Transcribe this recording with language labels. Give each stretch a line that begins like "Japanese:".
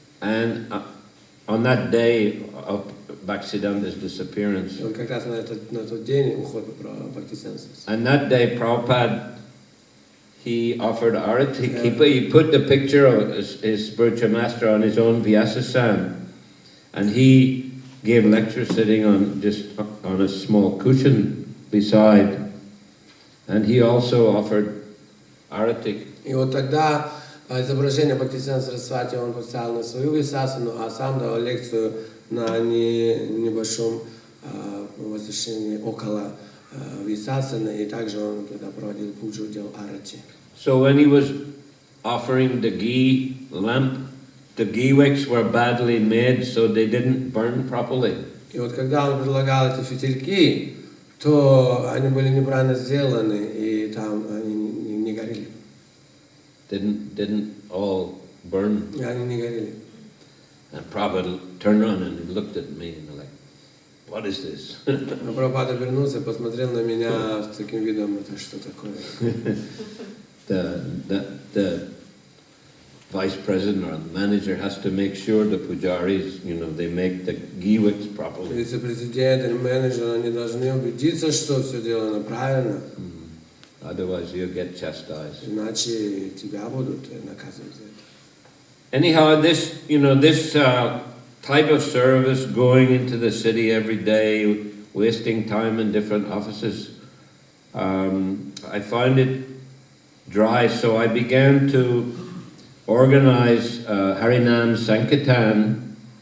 English: And on that day of Bhaktivedanta disappearance,
Russian: Он как раз на тот день ухода Бхактиведанта.
English: And that day Prabhupada, he offered arati. He put the picture of his spiritual master on his own Vyasasan, and he gave lecture sitting on a small cushion beside. And he also offered arati.
Russian: И вот тогда изображение Бхактиведанта Сарасвати он поставил на свою висасану, а сам давал лекцию на небольшом возвышении около висасаны, и также он тогда проводил пуджу, делал арати.
English: So when he was offering the ghee lamp, the ghee wicks were badly made, so they didn't burn properly.
Russian: И вот когда он предлагал эти фитильки, то они были неправильно сделаны, и там они не горели.
English: Didn't all burn.
Russian: И они не горели.
English: And Prabhupada turned around and he looked at me and like, what is this?
Russian: А Прабхупада вернулся, посмотрел на меня с таким видом, это что такое?
English: The vice president or the manager has to make sure the pujaris, they make the ghee wicks properly.
Russian: Вице-президент или менеджер, они должны убедиться, что все делано правильно.
English: Otherwise you'll get chastised.
Russian: Иначе тебя будут наказывать за это.
English: Anyhow, this type of service, going into the city every day, wasting time in different offices, I found it dry, so I began to organize Harinam Sankirtan